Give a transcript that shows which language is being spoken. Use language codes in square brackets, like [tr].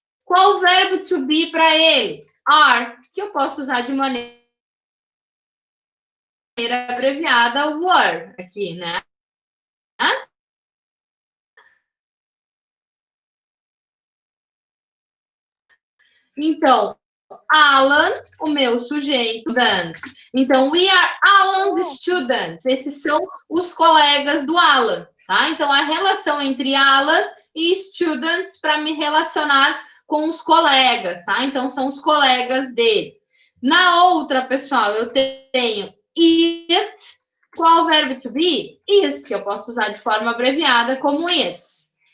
[pt] Qual o verbo to be para ele? Are, que eu posso usar de maneira abreviada, were, aqui, né? Então, Alan, o meu sujeito, students. [en] Então, we are Alan's students. [pt] Esses são os colegas do Alan, tá? Então, a relação entre Alan e students para me relacionar com os colegas, tá? Então, são os colegas dele. Na outra, pessoal, eu tenho it. Qual o verbo to be? Is, que eu posso usar de forma abreviada como is.